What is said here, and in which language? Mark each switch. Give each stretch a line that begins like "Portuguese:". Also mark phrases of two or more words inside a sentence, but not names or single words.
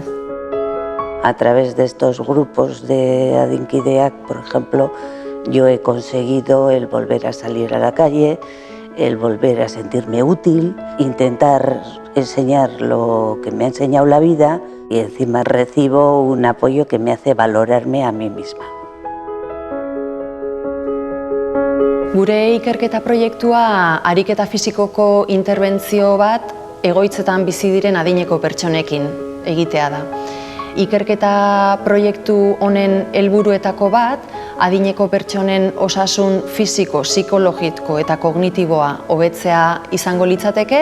Spanish: A través de estos grupos de Adinkideak, por ejemplo, yo he conseguido el volver a salir a la calle, el volver a sentirme útil, intentar enseñar lo que me ha enseñado la vida y encima recibo un apoyo que me hace valorarme a mí misma.
Basque: Gure ikerketa proiektua ariketa fisikoko interbentzio bat egoitzetan bizi diren adineko pertsonekin egitea da. Ikerketa proiektu honen helburuetako bat, adineko pertsonen osasun fisiko, psikologiko eta kognitiboa hobetzea izango litzateke.